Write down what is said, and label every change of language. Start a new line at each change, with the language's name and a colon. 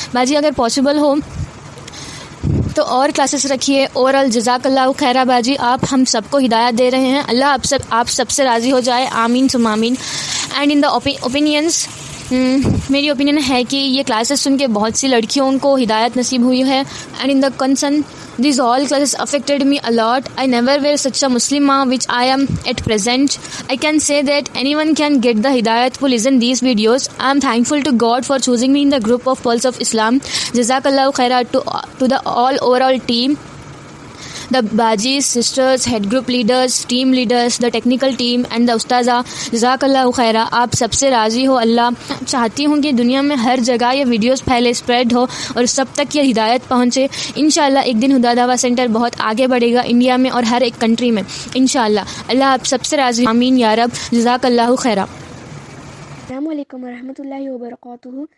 Urdu: باجی اگر پاسبل ہو تو اور کلاسز رکھیے. اوورآل جزاک اللہ خیرہ باجی. آپ ہم سب کو ہدایت دے رہے ہیں. اللہ آپ سب سے راضی ہو جائے. آمین ثم آمین.
English: and in the opinions
Urdu: میری اوپینین ہے کہ یہ کلاسز سن کے بہت سی لڑکیوں کو ہدایت نصیب ہوئی ہے.
English: And in the concern these all classes affected me a lot. I never were such a Muslimah which I am at present. I can say that anyone can get the hidayat who listen these videos. I am thankful to God for choosing me in the group of Pulse of Islam. Jazakallahu khaira to the all overall team, the Bajis, sisters, head group leaders, team leaders, the technical team and the Ustaza.
Arabic: Jazakallahu khaira.
Urdu: آپ سب سے راضی ہو اللہ. چاہتی ہوں کہ دنیا میں ہر جگہ یہ ویڈیوز پھیلے، اسپریڈ ہو اور سب تک یہ ہدایت پہنچے. انشاءاللہ ایک دن ہدا دعویٰ سینٹر بہت آگے بڑھے گا انڈیا میں اور ہر ایک کنٹری میں انشاءاللہ. اللہ آپ سب سے راضی. آمین یا رب. جزاک اللہ خیرہ.
Arabic: السلام علیکم ورحمۃ اللہ وبرکاتہ.